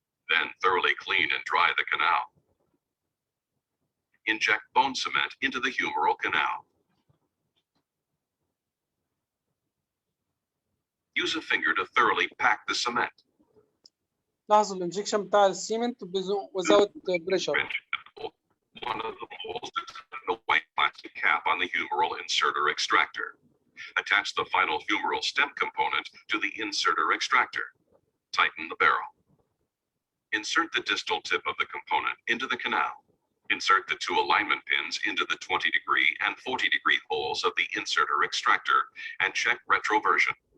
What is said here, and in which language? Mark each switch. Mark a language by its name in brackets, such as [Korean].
[English] Then thoroughly clean and dry the canal. Inject bone cement into the humeral canal. Use a finger to thoroughly pack the cement. [Arabic] لاحظوا الانجكشن بتاع السيمنت [English] without pressure. One of the holes is the white plastic cap on the humeral inserter extractor. Attach the final humeral stem component to the inserter extractor. Tighten the barrel. Insert the distal tip of the component into the canal. Insert the 2 alignment pins into the 20-degree and 40-degree holes of the inserter extractor and check retroversion.